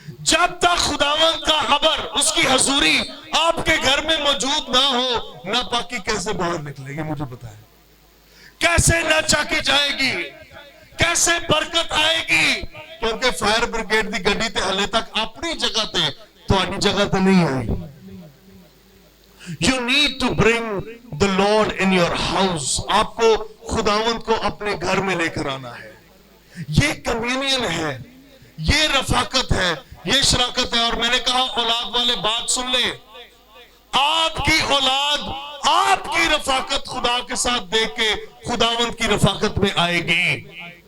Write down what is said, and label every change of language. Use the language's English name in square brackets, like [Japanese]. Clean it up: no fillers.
[Urdu] جب تک خداوند کا خبر، اس کی حضوری آپ کے گھر میں موجود نہ ہو، ناپاکی کیسے باہر نکلے گی؟ مجھے بتائیں، کیسے نہ چاکی جائے گی، کیسے برکت آئے گی؟ [Punjabi] کیونکہ فائر بریگیڈ دی گڈی تے ہلے تک اپنی جگہ تے تہاڈی جگہ تے نہیں آئی. [English] You need to bring the Lord in your house. [Urdu] آپ کو خداوند کو اپنے گھر میں لے کر آنا ہے. یہ کمیونین ہے، یہ رفاقت ہے، یہ شراکت ہے. اور میں نے کہا اولاد والے بات سن لیں، آپ کی اولاد آپ کی رفاقت خدا کے ساتھ دیکھ کے خداوند کی رفاقت میں آئے گی.